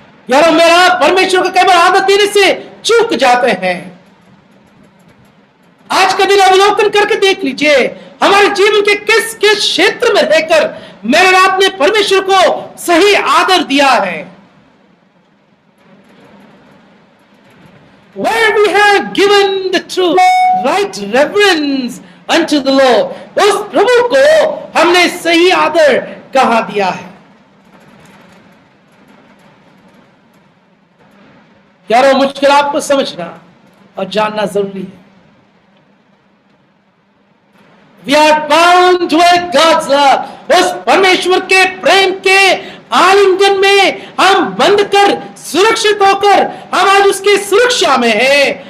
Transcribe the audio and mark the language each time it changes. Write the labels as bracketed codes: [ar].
[hi] यार मेरा परमेश्वर को केवल आदर देने से चूक जाते हैं। आज का दिन अवलोकन करके देख लीजिए, हमारे जीवन के किस किस क्षेत्र में रहकर मेरे आपने परमेश्वर को सही आदर दिया है। [en] Where we have given the true right reverence unto the Lord, [hi] उस प्रभु को हमने सही आदर कहां दिया है। यारो मुश्किल आपको समझना और जानना जरूरी है। [en] We are bound to God's love, [hi] उस परमेश्वर के प्रेम के आलिंगन में हम बंद कर सुरक्षित होकर हम आज उसकी सुरक्षा में हैं।